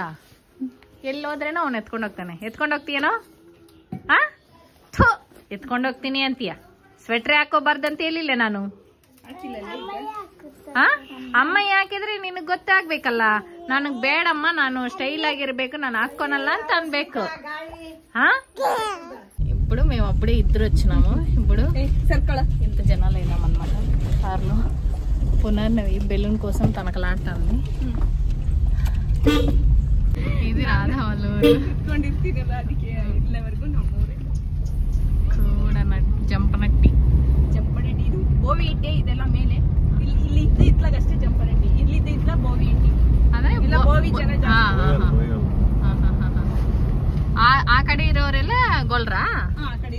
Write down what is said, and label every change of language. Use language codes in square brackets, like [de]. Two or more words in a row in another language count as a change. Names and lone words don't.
[kn] ಎಲ್ಲೋದ್ರೇನೋ ಅವ್ನು ಎತ್ಕೊಂಡು ಹೋಗ್ತಾನೆ. ಎತ್ಕೊಂಡು ಹೋಗ್ತೀಯನೋ? ಎತ್ಕೊಂಡು ಹೋಗ್ತೀನಿ ಅಂತೀಯ. ಸ್ವೆಟ್ರ್ ಹಾಕೋಬಾರ್ದಂತ ಹೇಳಿಲ್ಲ ನಾನು. ಅಮ್ಮ ಯಾಕಿದ್ರೆ ನಿನಗ್ ಗೊತ್ತಾಗ್ಬೇಕಲ್ಲ. ನನಗ್ ಬೇಡಮ್ಮ, ನಾನು ಸ್ಟೈಲ್ ಆಗಿರ್ಬೇಕು, ನಾನು ಹಾಕೋನಲ್ಲ ಅಂತ ಅನ್ಬೇಕು. [te] ఇప్పుడు మేము అప్పుడే ఇద్దరు వచ్చినాము. ఇప్పుడు ఇంత జనాలు అయినాం అనమాట కార్లో. పునర్నవి బెలూన్ కోసం తనకలాడుతుంది. ఇది రాధా వాళ్ళ ఊరు. [kn] ಜಂಪನಟ್ಟಿ ಇದು ಬೋವಿ ಇಟ್ಟೆ. ಇದೆಲ್ಲ ಮೇಲೆ ಇಲ್ಲಿ ಇತ್ಲಾಗಷ್ಟೇ ಜಂಪನಟ್ಟಿ. ಇಲ್ಲಿದ್ದ ಇತ್ಲ ಬೋವಿ ಇಟ್ಟಿ. ಅಂದ್ರೆ ಬೋವಿ ಜನ. ಆ ಕಡೆ ಇರೋರೆಲ್ಲ ಗೊಲ್ರಾ? ಆ ಕಡೆ ಇರೋರು.